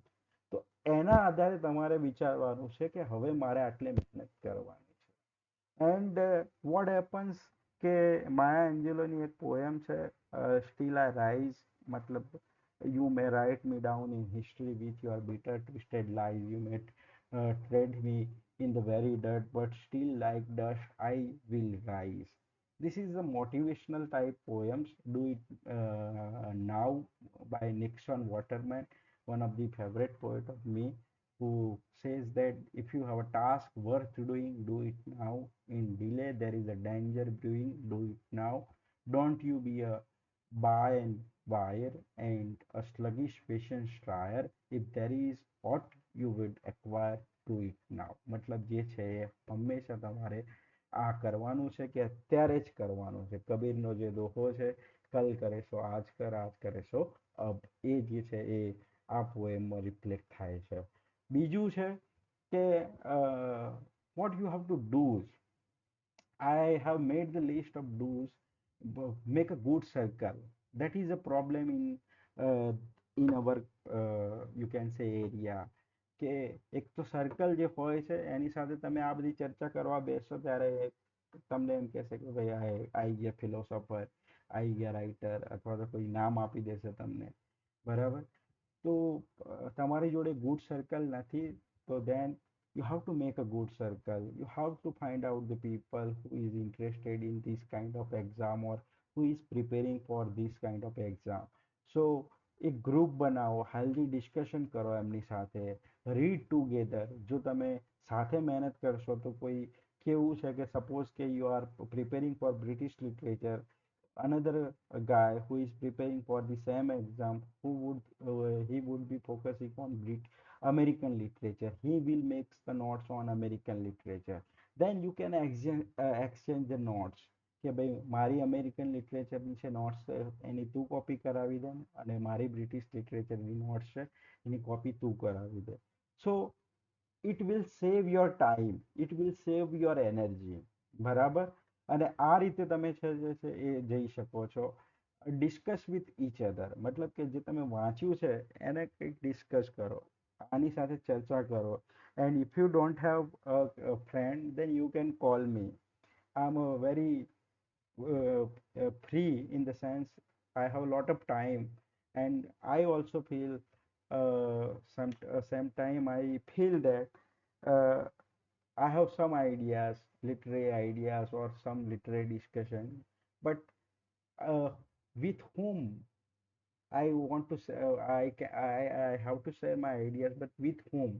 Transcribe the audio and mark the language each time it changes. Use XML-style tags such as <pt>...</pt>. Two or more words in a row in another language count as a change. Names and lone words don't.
<gu>તો એના આધારે તમારે વિચારવાનું છે કે હવે મારે આટલી મહેનત કરવાની છે.</gu> <en>And what happens</en> <gu>કે માયા એન્જેલોની એક પોએમ છે,</gu> <en>સ્ટીલ આઈ રાઇઝ, મતલબ you may write me down in history with your bitter twisted lies, you may tread me in the very dirt, but still like dust I will rise. This is a motivational type poems. Do it now by Nixon Waterman, one of the favorite poet of me, who says that if you have a task worth doing, do it now. In delay there is a danger brewing. Do it now. Don't you be a buy and buyer and a sluggish patience trier. If there is what you would acquire, do it now.</en> <gu>મતલબ જે છે એ હંમેશા તમારે આ કરવાનું છે કે અત્યારે જ કરવાનું છે. કબીરનો જે દોહો છે,</gu> <hi>कल करे सो आज कर, आज करे सो अब,</hi> <gu>એ જે છે એ આ પોએમમાં રિફ્લેક્ટ થાય છે. બીજું છે કે</gu> <en>what you have to do. I have made the list of do's. Make a good circle. That is a problem in our you can say area.</en> <gu>કે એક તો સર્કલ જે હોય છે એની સાથે તમે આ બધી ચર્ચા કરવા બેસો ત્યારે તમને એમ કહેશે કે ભાઈ આઈ ગયા ફિલોસોફર, આઈ ગયા રાઇટર, અથવા તો કોઈ નામ આપી દેશે તમને, બરાબર. તો તમારી જોડે</gu> <en>good circle</en> <gu>નથી, તો</gu> <en>દેન you have to make a good circle. You have to find out the people who is interested in this kind of exam or who is preparing for this kind of exam.</en> <gu>So એક ગ્રુપ બનાવો,</gu> <en>healthy discussion</en> <gu>કરો એમની સાથે,</gu> <en>read together.</en> <gu>જો તમે સાથે મહેનત કરશો તો કોઈ કેવું છે કે સપોઝ કે</gu> <en>you are preparing for British literature, another guy who is preparing for the same exam, who would he would be focusing on American literature. He will make the notes on American literature. Then you can exchange the notes</en> <gu>કે ભાઈ મારી</gu> <en>American literatureની</en> <gu>છે નોટ્સ છે એની તું કોપી કરાવી દે અને મારી</gu> <en>British literatureની</en> <gu>નોટ્સ છે એની કોપી તું કરાવી દે.</gu> <en>So it will save your time, it will save your energy.</en> <gu>બરાબર. અને આ રીતે તમે છે જે છે એ જઈ શકો છો.</gu> <en>Discuss with each other,</en> <gu>મતલબ કે જે તમે વાંચ્યું છે એને કંઈક ડિસ્કસ કરો, આની સાથે ચર્ચા કરો.</gu> <en>And if you don't have a friend then you can call me. I am very free in the sense I have a lot of time, and I also feel sometime I feel that uh, I have some ideas, literary ideas or some literary discussion, but uh, with whom I want to say, I have to share my ideas, but with whom?</en>